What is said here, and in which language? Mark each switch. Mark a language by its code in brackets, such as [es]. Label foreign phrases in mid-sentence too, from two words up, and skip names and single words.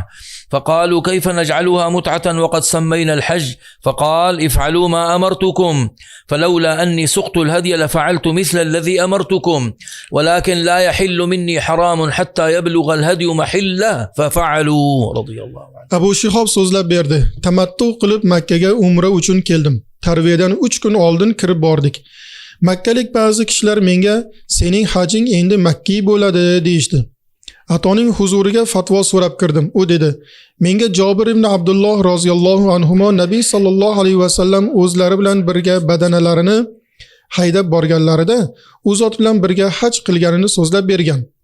[ar] فقالوا كيف نجعلها متعة وقد سمينا الحج؟ فقال افعلوا ما أمرتكم فلولا أني سقت الهدي لفعلت مثل الذي أمرتكم ولكن لا يحل مني حرام حتى يبلغ الهدي محله ففعلوا رضي الله عنه. [uz] Abu Shihob so'zlab berdi. Tamattu qilib Makkaga umra uchun keldim. Tarviyadan 3 kun oldin kirib bordik. Makkalik ba'zi kishilar menga sening hajing endi Makki bo'ladi deyishdi. Atoning huzuriga fatvo so'rab kirdim. U dedi: menga Jobir ibn Abdulloh [ar] رضي الله عنهما [uz] Nabiy [ar] صلى الله عليه وسلم [uz] o'zlari bilan birga badanalarini haydab borganlarida u zot bilan birga haj qilganini so'zlab bergan.